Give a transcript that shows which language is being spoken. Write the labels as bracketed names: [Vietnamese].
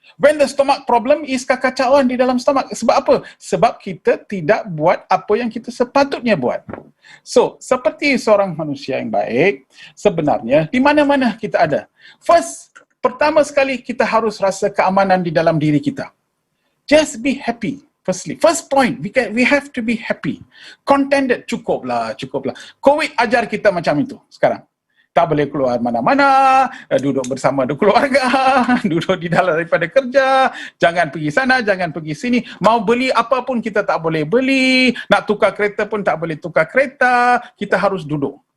[English] When the stomach problem is [Malay] kekacauan di dalam stomach. Sebab apa? Sebab kita tidak buat apa yang kita sepatutnya buat. [English] So, [Malay] seperti seorang manusia yang baik, sebenarnya di mana-mana kita ada. Pertama sekali kita harus rasa keamanan di dalam diri kita. [English] Just be happy. First point, we have to be happy. Contented, [Malay] cukuplah. COVID ajar kita macam itu sekarang. Tak boleh keluar mana-mana, duduk bersama keluarga, duduk di dalam daripada kerja, jangan pergi sana, jangan pergi sini. Mau beli apa pun kita tak boleh beli, nak tukar kereta pun tak boleh tukar kereta, kita harus duduk.